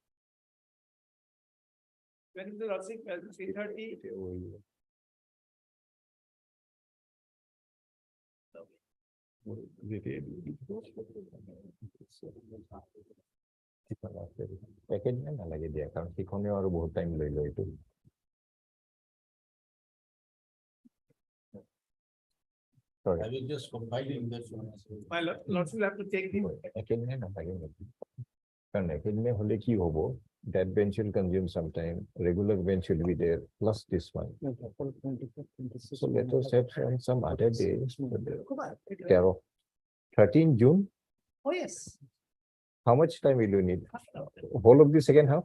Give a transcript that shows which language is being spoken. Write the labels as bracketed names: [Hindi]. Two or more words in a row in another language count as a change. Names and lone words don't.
[English] When is the lordship, 3:30? [Assamese] Package নালাগে দিয়া কাৰণ সিখনেও আৰু বহুত টাইম লৈ লয় এইটো [English] I will just compiling this one. My lordship will have to take the. [Assamese] একেদিনে নালাগে নেকি কাৰণ একেদিনে হলে কি হ'ব [English] that bench will consume some time, regular bench will be there plus this one. So let us have some other day. 13 June. Oh, yes. How much time will you need? Whole of the second half?